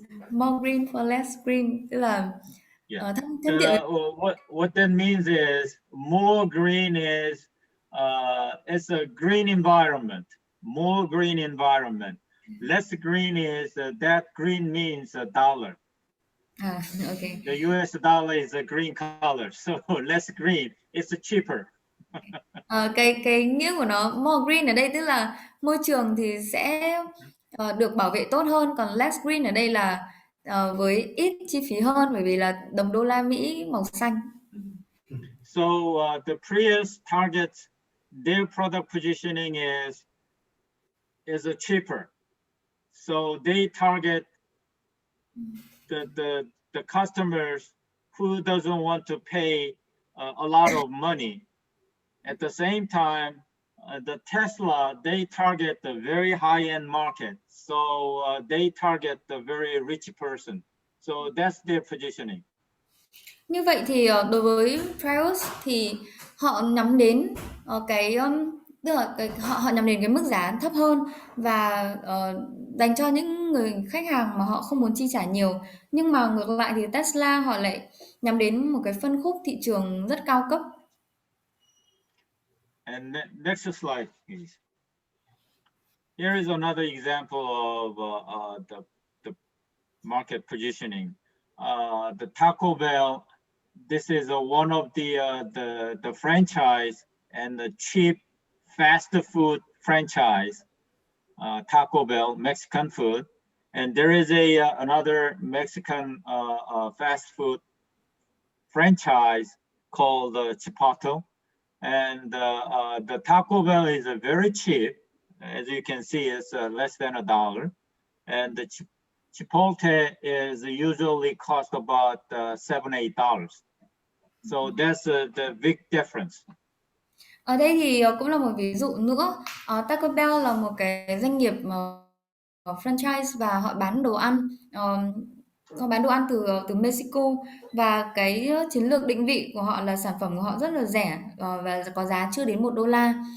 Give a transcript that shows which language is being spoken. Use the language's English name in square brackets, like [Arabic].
[English] More green for less green, [Vietnamese] tức là thân thiện. [English] What that means is more green is it's a green environment, more green environment. Less green is that green means a dollar. Okay. The US dollar is a green color, so less green, it's cheaper. [Vietnamese] Cái nghĩa của nó [English] more green [Vietnamese] ở đây tức là môi trường thì sẽ được bảo vệ tốt hơn, còn [English] less green [Vietnamese] ở đây là với ít chi phí hơn, bởi vì là đồng đô la Mỹ màu xanh. [English] So the Prius targets their product positioning is a cheaper. So they target the customers who doesn't want to pay a lot of money. At the same time, the Tesla, they target the very high-end market. So they target the very rich person. So that's their positioning. [Vietnamese] Như vậy thì đối với Prius thì họ nhắm đến tức là họ nhắm đến cái mức giá thấp hơn, và dành cho những người khách hàng mà họ không muốn chi trả nhiều. Nhưng mà ngược lại thì Tesla họ lại nhắm đến một cái phân khúc thị trường rất cao cấp. [English] And next slide, please. Here is another example of the market positioning. the Taco Bell. This is one of the franchise and the cheap fast food franchise, Taco Bell, Mexican food. And there is another Mexican fast food franchise called Chipotle. And the Taco Bell is very cheap. As you can see, it's less than $1. And the Chipotle is usually cost about $7-8. So that's the big difference. [Vietnamese] Ở đây thì cũng là một ví dụ nữa. Taco Bell là một cái doanh nghiệp franchise và họ bán đồ ăn. Họ bán đồ ăn từ Mexico và cái chiến lược định vị của họ là sản phẩm của họ rất là rẻ và có giá chưa đến $1.